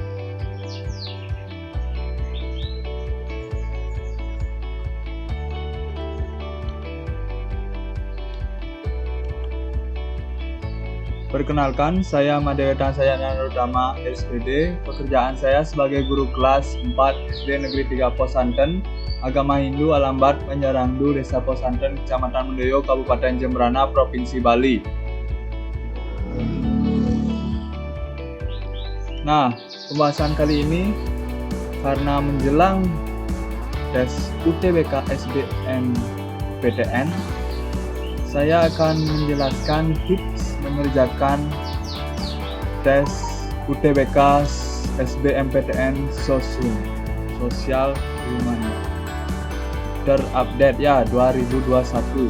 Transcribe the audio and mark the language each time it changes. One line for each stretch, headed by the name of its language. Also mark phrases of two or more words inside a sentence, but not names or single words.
Indonesian: Perkenalkan, saya Madeweta Narotama, SPD. Pekerjaan saya sebagai guru kelas 4 SD Negeri 3 Posanten, Agama Hindu Alambat Penjarangdu, Desa Posanten, Kecamatan Mendoyo, Kabupaten Jembrana, Provinsi Bali. Nah, pembahasan kali ini karena menjelang tes UTBK SBMPTN, saya akan menjelaskan tips mengerjakan tes UTBK SBMPTN SOSHUM, Sosial Humaniora, terupdate ya 2021.